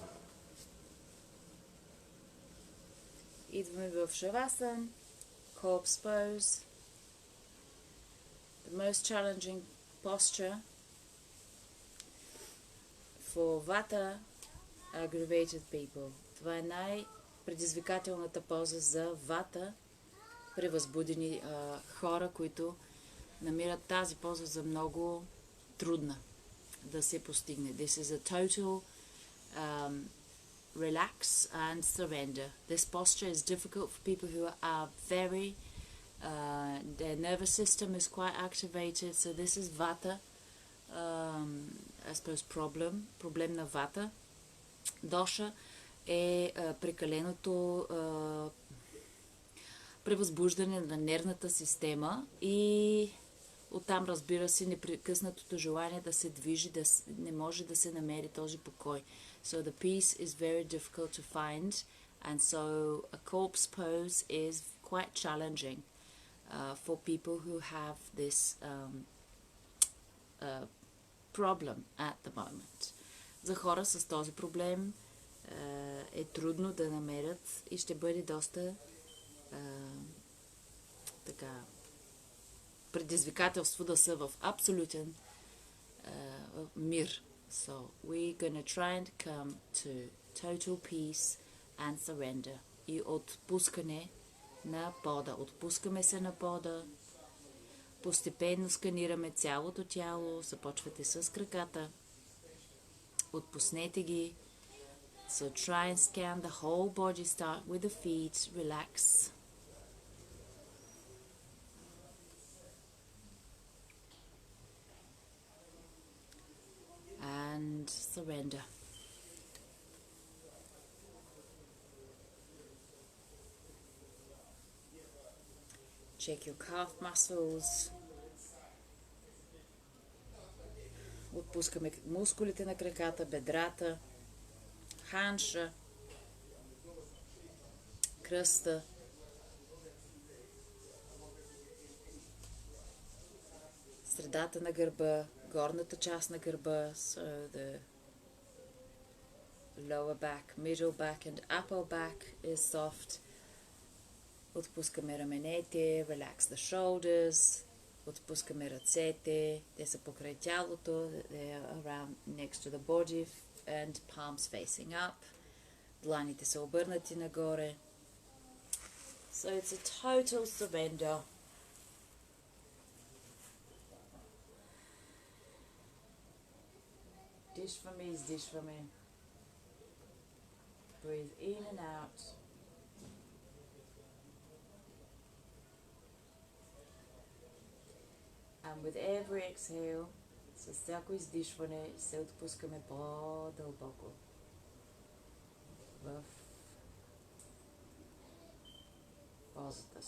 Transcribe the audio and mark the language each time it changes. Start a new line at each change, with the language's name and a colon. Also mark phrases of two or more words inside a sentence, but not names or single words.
Bulgarian: Idvame в Shavasana,
English: corpse pose. The most challenging posture for Vata aggravated people.
Bulgarian: Това е най-предизвикателната поза за Вата, превъзбудени хора, които намират тази поза за много трудна да се постигне.
English: This is a total relax and surrender. This posture is difficult for people who are very their nervous system is quite activated, so this is Vata, I suppose
Bulgarian: проблем на Vata. Доша е прекаленото превъзбуждане на нервната система и оттам, разбира се, непрекъснатото желание да се движи, не може да се намери този покой.
English: So the peace is very difficult to find, and so a corpse pose is quite challenging for people who have this problem at the moment.
Bulgarian: За хора с този проблем е трудно да намерят и ще бъде доста така предизвикателство да са в абсолютен мир.
English: So we're gonna try and come to total peace and surrender.
Bulgarian: И отпускане на пода. Отпускаме се на пода. Постепенно сканираме цялото тяло. Започвате с краката. Отпуснете ги.
English: So try and scan the whole body. Start with the feet. Relax. And surrender. Check your calf muscles.
Bulgarian: Отпускаме мускулите на краката, бедрата, ханша, кръста. Средата на гърба, горната част на гърба,
English: so the lower back, middle back and upper back is soft.
Bulgarian: Отпускаме раменете,
English: relax the shoulders.
Bulgarian: Отпускаме ръцете, те са покрай тялото,
English: they are around next to the body and palms facing up.
Bulgarian: Дланите са обърнати нагоре.
English: So it's a total surrender. Dishvami is Dishvami. Breathe in and out. And with every exhale,
Bulgarian: с всяко издишване се отпускаме по-дълбоко в позата.